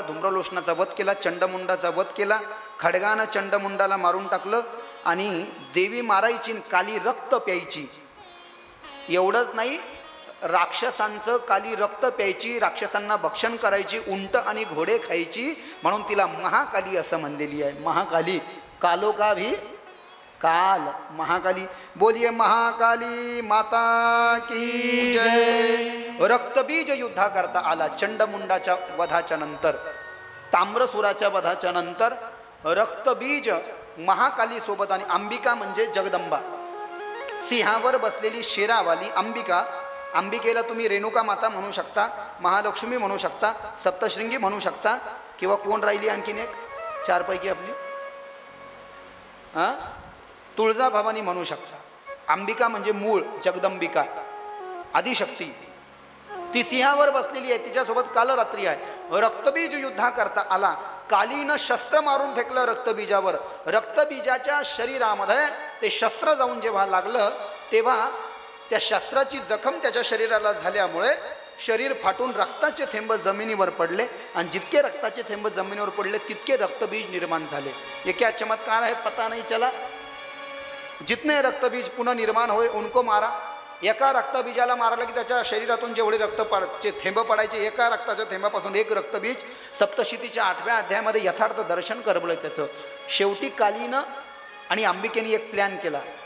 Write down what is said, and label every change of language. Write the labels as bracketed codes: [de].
[mr] धूम्रलोचनाचा वध केला. चंडमुंडाचा वध केला. खडगानं चंडमुंडाला मारून टाकलं. आणि देवी मारायची, काली रक्त प्यायची. एवढंच नाही, राक्षसांचं काली रक्त प्यायची, राक्षसांना भक्षण करायची, उंट आणि घोडे खायची. म्हणून तिला महाकाली असं म्हणलेली आहे. [hi] महाकाली, कालो का भी काल, महाकाली. बोलिये महाकाली माता की जय. [mr] रक्तबीज युद्धा करता आला. चंडमुंडाच्या वधाच्या नंतर, ताम्रसुराच्या वधाच्या नंतर रक्तबीज महाकाली सोबत, आणि अंबिका म्हणजे जगदंबा, सिंहावर बसलेली शेरावाली अंबिका. अंबिकेला तुम्ही रेणुका माता म्हणू शकता, महालक्ष्मी म्हणू शकता, सप्तशृंगी म्हणू शकता, किंवा कोण राहिली आणखीन एक चारपैकी आपली, तुळजाभवानी म्हणू शकता. अंबिका म्हणजे मूळ, जगदंबिका, आदिशक्ती. ती सिंहावर बसलेली आहे. तिच्यासोबत कालरात्री आहे. रक्तबीज युद्धा करता आला. कालीनं शस्त्र मारून फेकलं रक्तबीजावर. रक्तबीजाच्या शरीरामध्ये ते शस्त्र जाऊन जेव्हा लागलं तेव्हा त्या शस्त्राची जखम त्याच्या शरीराला झाल्यामुळे शरीर फाटून रक्ताचे थेंब जमिनीवर पडले. आणि जितके रक्ताचे थेंब जमिनीवर पडले तितके रक्तबीज निर्माण झाले. [hi] ये क्या चमत्कार है, पता नहीं चला. जितने रक्तबीज पुनः निर्माण होए उनको मारा. [mr] एका रक्तबीजाला मारलं की त्याच्या शरीरातून जेवढे रक्तचे थेंब पडायचे, एका रक्ताच्या थेंबापासून एक रक्तबीज. सप्तशतीच्या 8व्या अध्यायामध्ये यथार्थ दर्शन करवलं त्याचं. शेवटी कालीनं आणि अंबिकेने एक प्लॅन केला.